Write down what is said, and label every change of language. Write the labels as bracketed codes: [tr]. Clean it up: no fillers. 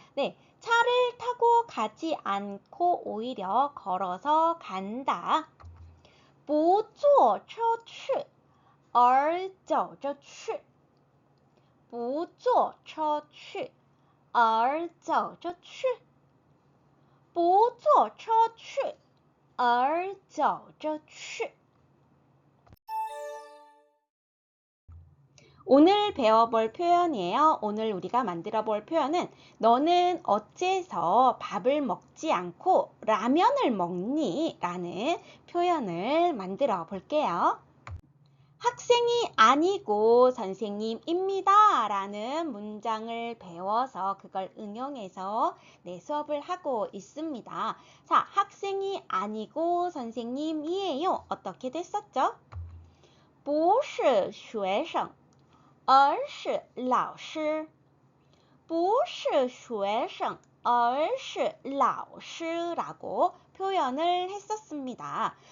[ko] 네, 차를 타고 가지 않고 오히려 걸어서 간다. [zh] 不坐车去而走着去，不坐车去，而走着去，不坐车去，而走着去。 [ko] 오늘 배워볼 표현이에요. 오늘 우리가 만들어 볼 표현은 너는 어째서 밥을 먹지 않고 라면을 먹니? 라는 표현을 만들어 볼게요. 학생이 아니고 선생님입니다. 라는 문장을 배워서 그걸 응용해서 수업을 하고 있습니다. 자, 학생이 아니고 선생님이에요. 어떻게 됐었죠? [zh] 不是学生而是老师，不是学生而是老师 [ko] 라고 표현을 했었습니다.